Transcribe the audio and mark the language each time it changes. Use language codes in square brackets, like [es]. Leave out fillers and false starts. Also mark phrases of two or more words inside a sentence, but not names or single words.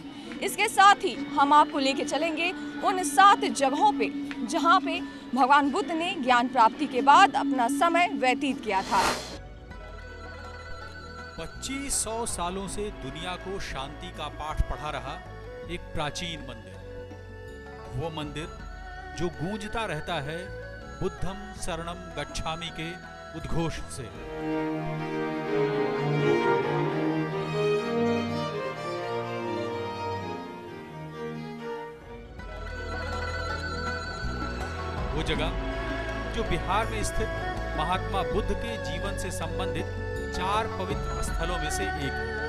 [hi] इसके साथ ही हम आपको लेके चलेंगे उन 7 जगहों पे जहाँ पे भगवान बुद्ध ने ज्ञान प्राप्ति के बाद अपना समय व्यतीत किया था। 2500 सालों से दुनिया को शांति का पाठ पढ़ा रहा एक प्राचीन मंदिर, वो मंदिर जो गूंजता रहता है [pi] बुद्धम शरणम गच्छामि [hi] के उद्घोष से। वो जगह जो बिहार में स्थित महात्मा बुद्ध के जीवन से संबंधित 4 पवित्र स्थलों में से एक है।